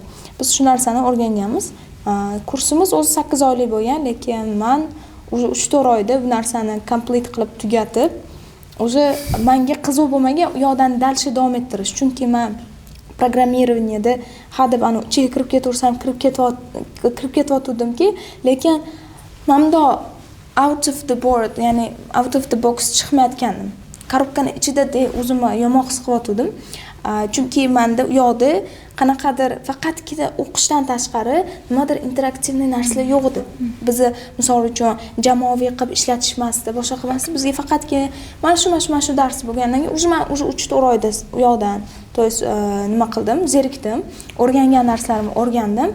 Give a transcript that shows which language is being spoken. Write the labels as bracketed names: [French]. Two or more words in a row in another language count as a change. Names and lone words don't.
[Uzbek] Biz shu narsani o'rganganmiz. Kursimiz o'zi 8 oylik bo'lgan, lekin men 3-4 oyda bu narsani complete qilib tugatib, o'zi menga qiziq bo'lmagan u yoqdan dalshi davom ettirish. Chunki men programmirованiyada hadeb ani ichiga kirib ketaversam, kirib ketayotdimki, lekin men bundoq [English] out of the board, [Uzbek] ya'ni [English] out of the box [Uzbek] chiqmayotgandim. Korobkani ichida o'zimni yomon his qilyotdim. Chunki menda u yoqda qanaqadir faqatgina o'qishdan tashqari nimadir interaktivniy narsalar yo'q edi. Bizni misol uchun jamoaviy qilib ishlatishmasdi, boshqa qilmasdi. Bizga faqatgina mana shu dars bo'lgandan keyin men 3-4 oyda u yoqdan nima qildim, zerikdim, o'rgangan narsalarimni o'rgandim.